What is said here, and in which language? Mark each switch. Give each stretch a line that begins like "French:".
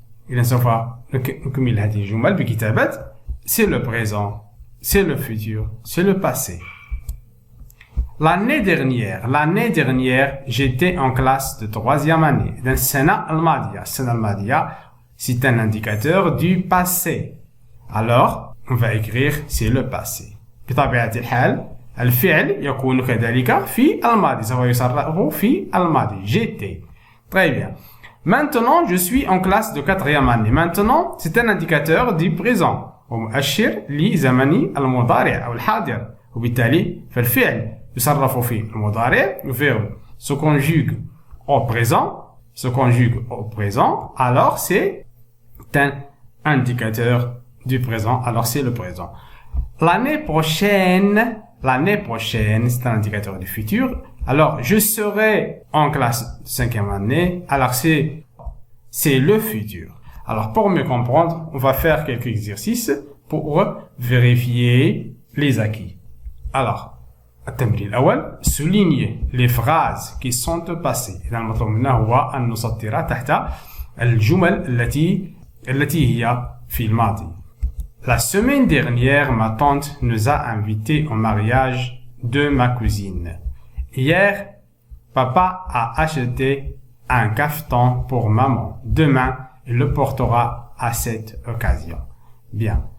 Arabic: إذا سوف نكمل هذه الجمل بكتابة
French: c'est le présent, c'est le futur, c'est le passé. L'année dernière, j'étais en classe de 3e année.
Arabic: إذا السنة الماضية,
French: c'est un indicateur du passé. Alors, on va écrire c'est le passé.
Arabic: بطبيعة الحال الفعل يكون كذلك في الماضي، سوف يصرف في الماضي.
French: J'étais. Très bien. Maintenant, je suis en classe de 4e année. Maintenant, c'est un indicateur du présent.
Arabic: ومؤشر لزمن المضارع أو الحاضر. وبالتالي فالفعل يصرف في المضارع.
French: Le verbe se conjugue au présent. Alors, c'est un indicateur du présent. Alors, c'est le présent. L'année prochaine, c'est un indicateur du futur. Alors, je serai en classe de 5e année. Alors, c'est le futur. Alors, pour mieux comprendre, on va faire quelques exercices pour vérifier les acquis. Alors,
Arabic: التمرين الأول,
French: souligne les phrases qui sont passées.
Arabic: إذا المطلوب منا هو أن نسطر تحت الجمل التي هي في الماضي.
French: La semaine dernière, ma tante nous a invités au mariage de ma cousine. Hier, papa a acheté un cafetan pour maman. Demain, il le portera à cette occasion. Bien.